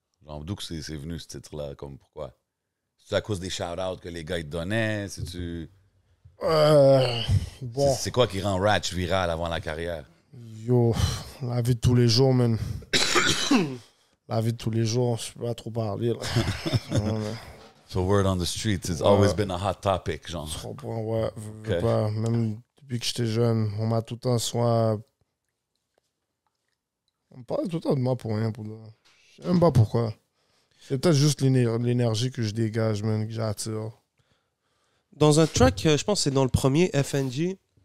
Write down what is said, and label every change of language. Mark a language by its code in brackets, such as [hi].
[fr] Genre, d'où que c'est venu ce titre-là? Comme pourquoi? C'est à cause des shout-outs que les gars ils te donnaient? Bon. C'est quoi qui rend Ratch viral avant la carrière? Yo, la vie de tous les jours, man. La vie de tous les jours, je peux pas trop parler. Là. [en] So word on the street, it's always been a hot topic, genre. [fr] Je comprends, ouais. Je veux Ok. pas. Même depuis que j'étais jeune, on m'a tout le temps soit. On me parle tout le temps de moi pour rien. Je sais même pas pourquoi. C'est peut-être juste l'énergie que je dégage, man, que j'attire. Dans un track, je pense que c'est dans le premier, FNG.